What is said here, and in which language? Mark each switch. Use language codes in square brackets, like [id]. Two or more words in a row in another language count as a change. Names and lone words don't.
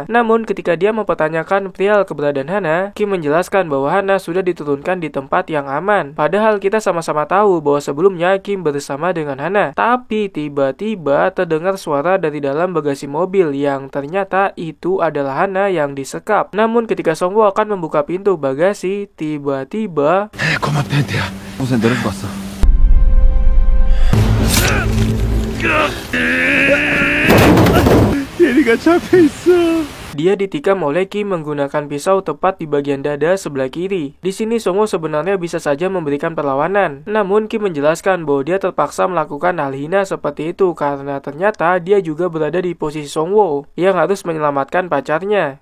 [id] Namun ketika dia mempertanyakan perihal keberadaan Hana, Kim menjelaskan bahwa Hana sudah diturunkan di tempat yang aman. Padahal kita sama-sama tahu bahwa sebelumnya Kim bersama dengan Hana. Tapi tiba-tiba terdengar suara dari dalam bagasi mobil yang ternyata itu adalah Hana yang disekap. Namun ketika Song-woo akan membuka pintu bagasi, tiba-tiba [ko] 고맙다 헨태야. 우선 내려서 왔어. 얘리가 잡혀있어. [id] Dia ditikam oleh Kim menggunakan pisau tepat di bagian dada sebelah kiri. Di sini Songwoo sebenarnya bisa saja memberikan perlawanan, namun Kim menjelaskan bahwa dia terpaksa melakukan hal hina seperti itu karena ternyata dia juga berada di posisi Songwoo yang harus menyelamatkan pacarnya.